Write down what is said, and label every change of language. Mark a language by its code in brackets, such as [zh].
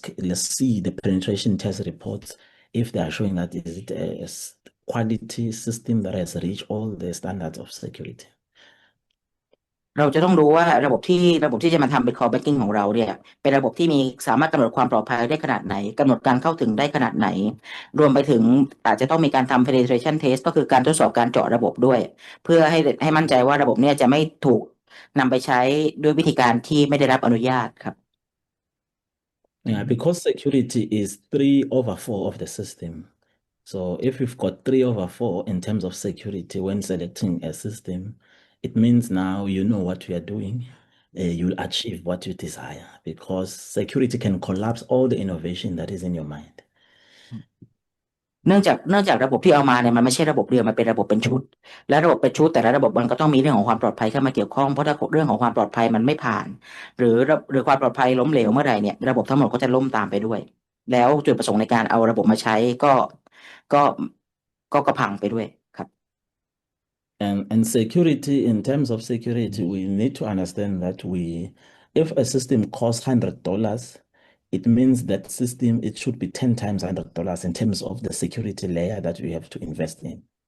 [en] Let's see the penetration test reports if they are showing that is it a quality system that has reached all the standards of security. [th] เราจะต้องรู้ว่าระบบที่จะมาทำเป็น core banking ของเราเนี่ยเป็นระบบที่มีสามารถกำหนดความปลอดภัยได้ขนาดไหนกำหนดการเข้าถึงได้ขนาดไหนรวมไปถึงอาจจะต้องมีการทำ penetration test ก็คือการทดสอบการเจาะระบบด้วยเพื่อให้มั่นใจว่าระบบเนี่ยจะไม่ถูกนำไปใช้ด้วยวิธีการที่ไม่ได้รับอนุญาตครับ [en] Yeah, because security is 3/4 of the system. So if we've got 3/4 in terms of security when selecting a system, it means now you know what you are doing. You'll achieve what you desire because security can collapse all the innovation that is in your mind. [th] เนื่องจากระบบที่เอามาเนี่ยมันไม่ใช่ระบบเดียวมันเป็นระบบเป็นชุดและระบบเป็นชุดแต่ละระบบมันก็ต้องมีเรื่องของความปลอดภัยเข้ามาเกี่ยวข้องเพราะถ้าเรื่องของความปลอดภัยมันไม่ผ่านหรือความปลอดภัยล้มเหลวเมื่อไหร่เนี่ยระบบทั้งหมดก็จะล่มตามไปด้วยแล้วจุดประสงค์ในการเอาระบบมาใช้ก็ก็พังไปด้วยครับ [en] And security, in terms of security, we need to understand that if a system costs $100, it means that system, it should be 10 times $100 in terms of the security layer that we have to invest in.